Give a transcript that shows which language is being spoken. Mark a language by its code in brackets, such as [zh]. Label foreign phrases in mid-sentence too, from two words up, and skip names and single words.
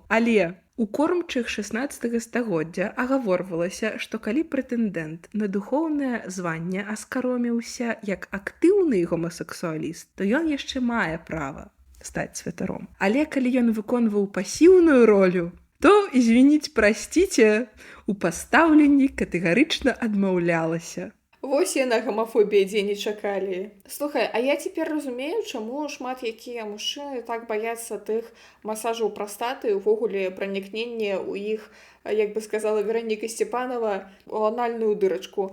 [be] Але у кормчых 16 стагоддзя агаворвалася, што калі прэтэндэнт на духоўнае званне аскароміўся як актыўны гомасексуаліст, то ён яшчэ мае права стаць святаром. Але калі ён выконваў пасіўную ролю, [ru] то, извините, простите, [be] у пастаўленні катэгарычна адмаўлялася. Вось яна гомафобія, дзе не чакалі. Слухай, а я цяпер разумею, чаму шмат якія мужчыны так баяцца тых масажаў прастаты, увогуле пранікнення ў іх, як бы сказала Вероніка Степанова, у анальную дырачку.